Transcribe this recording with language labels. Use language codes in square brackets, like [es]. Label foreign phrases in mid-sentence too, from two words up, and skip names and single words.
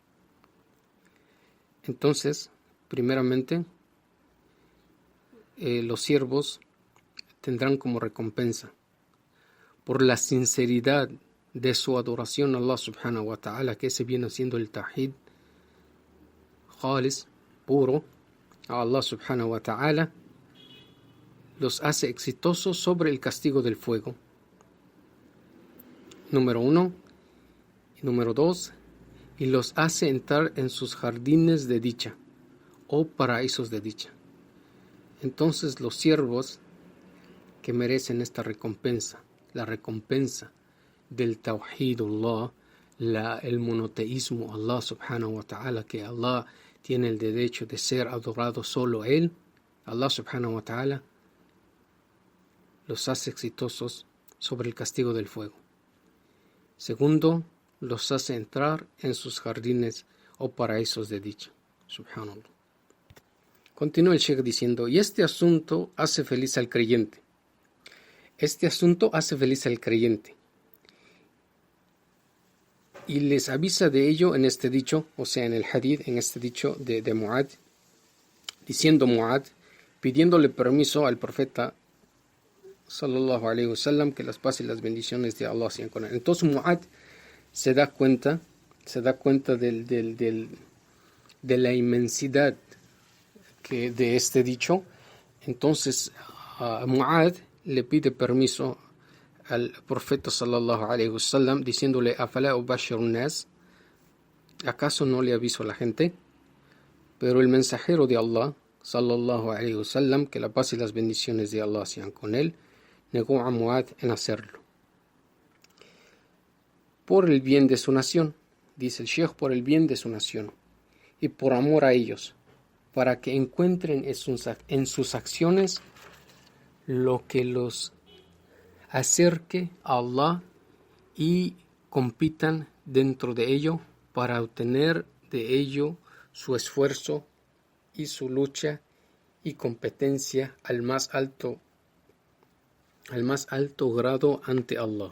[es] Entonces, primeramente, los siervos tendrán como recompensa por la sinceridad de su adoración a Allah [ar] سبحانه وتعالى, [es] que ese viene siendo el [ar] توحيد خالص, [es] puro, [ar] a الله سبحانه وتعالى, [es] los hace exitosos sobre el castigo del fuego. Número 1. Y número 2, y los hace entrar en sus jardines de dicha o paraísos de dicha. Entonces los siervos que merecen esta recompensa, la recompensa del tawhidullah, el monoteísmo Allah [ar] سبحانه وتعالى, [es] que Allah tiene el derecho de ser adorado solo Él, Allah [ar] سبحانه وتعالى [es] los hace exitosos sobre el castigo del fuego. Segundo, los hace entrar en sus jardines o paraísos de dicha. Subhanallah. Continúa el Sheikh diciendo: y este asunto hace feliz al creyente. Este asunto hace feliz al creyente. Y les avisa de ello en este dicho, o sea, en el hadith, en este dicho de Mu'ad, diciendo Mu'ad, pidiéndole permiso al profeta [ar] صلى الله عليه وسلم, [es] que las paz y las bendiciones de Allah sean con él. Entonces Mu'ad se da cuenta de la inmensidad de este dicho. Entonces Mu'ad le pide permiso al profeta [ar] صلى الله عليه وسلم, [es] diciéndole: [ar] أفلا أبشر الناس, [es] ¿acaso no le aviso a la gente? Pero el mensajero de Allah [ar] صلى الله عليه وسلم, [es] que la paz y las bendiciones de Allah sean con él, negó a Mu'ad en hacerlo. Por el bien de su nación, dice el Sheikh, por el bien de su nación y por amor a ellos, para que encuentren en sus acciones lo que los acerque a Allah y compitan dentro de ello para obtener de ello su esfuerzo y su lucha y competencia al más alto grado ante Allah.